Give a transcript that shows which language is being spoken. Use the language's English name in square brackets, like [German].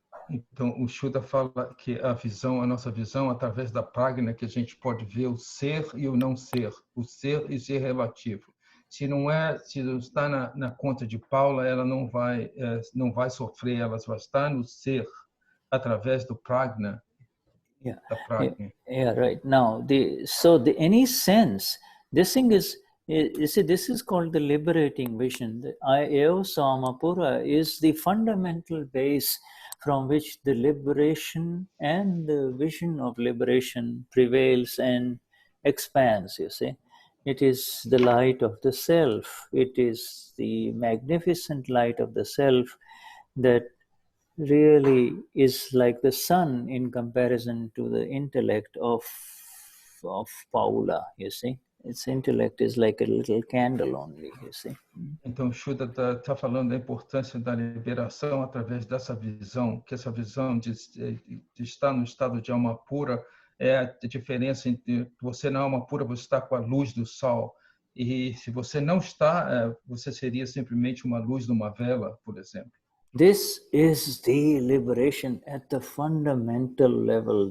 [Portuguese] então o Shuddha fala que a nossa visão, através da prajna, que a gente pode ver o ser e o não ser, o ser e ser relativo. Se não está na conta de Paula, ela não vai sofrer, ela vai estar no ser através do prajna. [English] Yeah, right. Now, any sense, this thing is, you see, this is called the liberating vision. The Eo Samapura is the fundamental base from which the liberation and the vision of liberation prevails and expands, you see. It is the light of the self. It is the magnificent light of the self that really is like the sun in comparison to the intellect of Paula, you see. Its intellect is like a little candle only, you see. [Portuguese] Então, Shuddha está falando da importância da liberação através dessa visão, que essa visão de estar no estado de alma pura é a diferença entre você na alma pura, você está com a luz do sol, e se você não está, você seria simplesmente uma luz de uma vela, por exemplo. [English] This is the liberation at the fundamental level.